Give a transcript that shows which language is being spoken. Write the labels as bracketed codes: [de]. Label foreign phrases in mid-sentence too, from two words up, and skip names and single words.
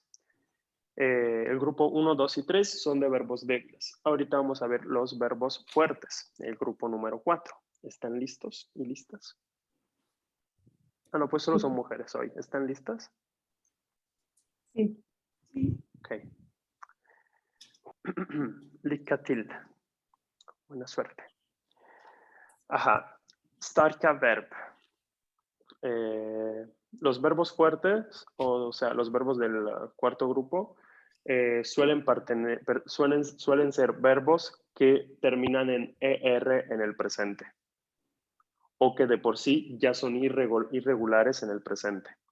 [es] El grupo 1, 2 y 3 son de verbos débiles. Ahorita vamos a ver los verbos fuertes, el grupo número 4. ¿Están listos y listas? Ah, no, pues solo son mujeres hoy. ¿Están listas? Sí. [sv] Ok. Lycka till. [es] Buena suerte. Ajá. [sv] Starka verb. [es] Los verbos fuertes, o sea, los verbos del cuarto grupo, suelen ser verbos que terminan en ER en el presente o que de por sí ya son irregulares en el presente.